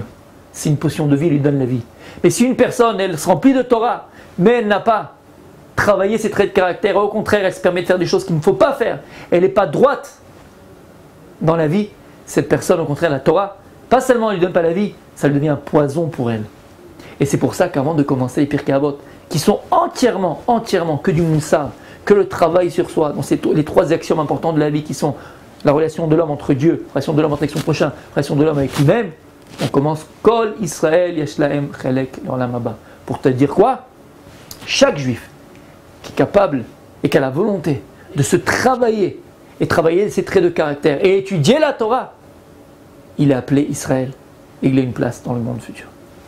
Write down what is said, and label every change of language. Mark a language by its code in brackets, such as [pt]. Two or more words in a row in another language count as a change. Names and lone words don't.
[fr] C'est une potion de vie, elle lui donne la vie. Mais si une personne, elle se remplit de Torah, mais elle n'a pas travaillé ses traits de caractère, au contraire, elle se permet de faire des choses qu'il ne faut pas faire, elle n'est pas droite dans la vie, cette personne, au contraire, la Torah, pas seulement elle ne lui donne pas la vie, ça lui devient un poison pour elle. Et c'est pour ça qu'avant de commencer les Pirkei Avot, qui sont entièrement que du Moussar, que le travail sur soi, dans les 3 axiomes importants de la vie qui sont la relation de l'homme entre Dieu, la relation de l'homme avec son prochain, la relation de l'homme avec lui-même, on commence [he] כל ישראל יש להם חלק לעולם הבא. [fr] Pour te dire quoi? Chaque juif qui est capable et qui a la volonté de se travailler et travailler ses traits de caractère et étudier la Torah, il est appelé Israël et il a une place dans le monde futur.